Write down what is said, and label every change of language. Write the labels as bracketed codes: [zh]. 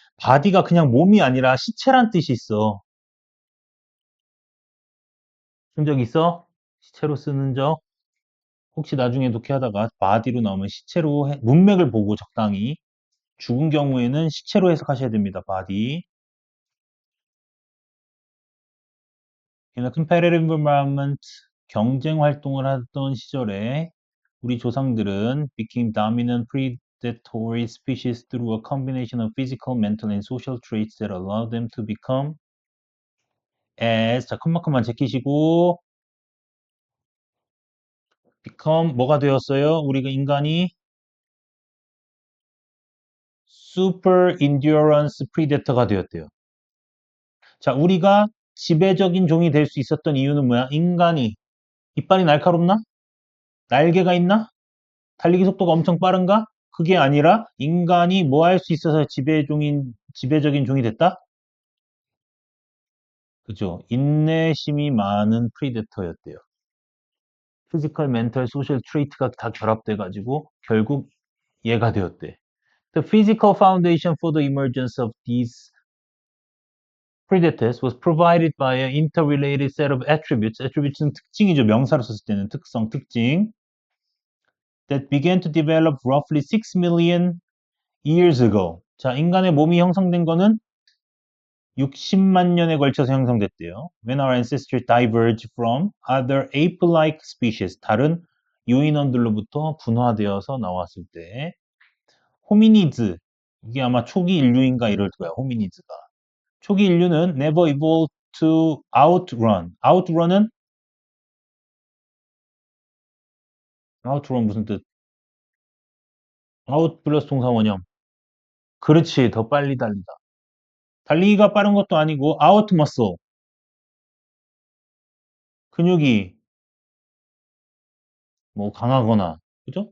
[ko] body가 그냥 몸이 아니라 시체란 뜻이 있어. 쓴 적 있어? 시체로 쓰는 적? 혹시 나중에 독해하다가 body로 나오면 시체로 문맥을 보고 적당히 죽은 경우에는 시체로 해석하셔야 됩니다. [en] body. In a competitive environment, [ko] 경쟁 활동을 하던 시절에 우리 조상들은 [en] became dominant predatory species through a combination of physical, mental, and social traits that allowed them to become as [ko] 자, 컴마만 제끼시고 [en] become [ko] 뭐가 되었어요? 우리가 인간이 super endurance predator가 되었대요. 자, 우리가 지배적인 종이 될 수 있었던 이유는 뭐야? 인간이 이빨이 날카롭나? 날개가 있나? 달리기 속도가 엄청 빠른가? 그게 아니라 인간이 뭐 할 수 있어서 지배적인 종이 됐다? 그죠? 인내심이 많은 프리데터였대요. 피지컬, 멘탈, 소셜 트레이트가 다 결합돼가지고 결국 얘가 되었대. [en] The physical foundation for the emergence of these predators was provided by an interrelated set of attributes. [ko] attribute는 특징이죠. 명사로 썼을 때는 특성, 특징. [en] That began to develop roughly 6 million years ago. [ko] 자, 인간의 몸이 형성된 거는 60만 년에 걸쳐서 형성됐대요. [en] When our ancestors diverged from other ape-like species, [ko] 다른 요인원들로부터 분화되어서 나왔을 때, 호미니즈, 이게 아마 초기 인류인가 이럴 거야, 호미니즈가. 초기 인류는 [en] never evolved to outrun. [ko] outrun은 outrun 무슨 뜻? out 플러스 동사 원형. 그렇지, 더 빨리 달리다. 달리기가 빠른 것도 아니고 out muscle, 근육이 뭐 강하거나, 그죠?